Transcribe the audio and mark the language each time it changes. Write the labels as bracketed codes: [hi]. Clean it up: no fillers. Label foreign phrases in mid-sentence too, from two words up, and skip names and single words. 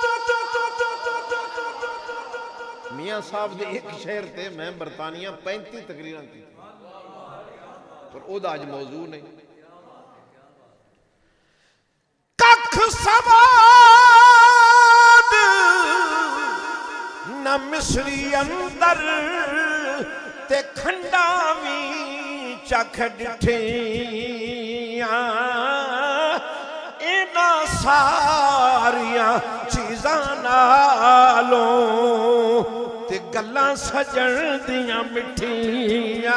[pa] میاں صاحب دے ایک شہر تے میں برطانیہ 35 تقریراں کی پر او دا آج موضوع نہیں. کخ سواد نہ مصری اندر تے کھنڈاویں چکھ ڈٹھیاں. انہاں ساریاں چیزاں نالوں تے گلاں سجن دیاں مٹھیاں.